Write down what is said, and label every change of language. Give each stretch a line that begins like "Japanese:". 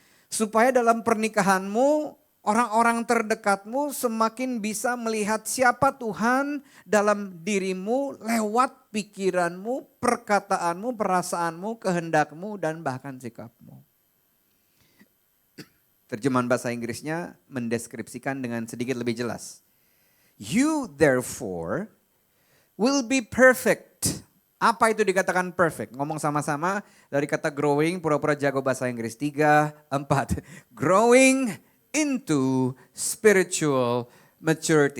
Indonesian: Supaya dalam pernikahanmu, orang-orang terdekatmu semakin bisa melihat siapa Tuhan dalam dirimu lewat pikiranmu, perkataanmu, perasaanmu, kehendakmu, dan bahkan sikapmu. Terjemahan bahasa Inggrisnya mendeskripsikan dengan sedikit lebih jelas.
English: You therefore will be perfect.
Indonesian: Apa itu dikatakan perfect? Ngomong sama-sama dari kata growing, pura-pura jago bahasa Inggris. 3, 4.
English: Growing into spiritual maturity.